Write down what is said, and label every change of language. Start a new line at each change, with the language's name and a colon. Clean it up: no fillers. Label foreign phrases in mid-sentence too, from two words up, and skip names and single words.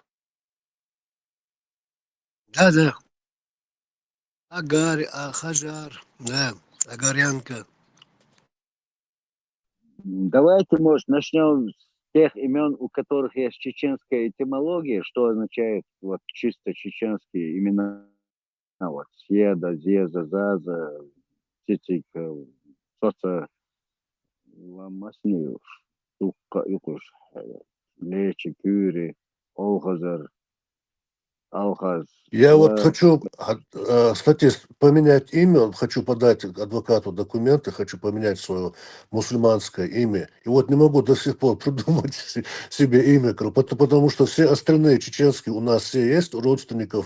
Russian: Да. Хаджар, да, Агарянка. Давайте, может, начнем с тех имен, у которых есть чеченская этимология, что означает вот чисто чеченские имена. Вот Седа, Зеза, Заза, Цицик, Соца, Ламаснеев, Юкуш, Лечи, Кюри, Олхазар, Алхаз. Я вот хочу, кстати, поменять имя, хочу подать адвокату документы, хочу поменять свое мусульманское имя. И вот не могу до сих пор придумать себе имя, потому что все остальные чеченские у нас все есть, у родственников.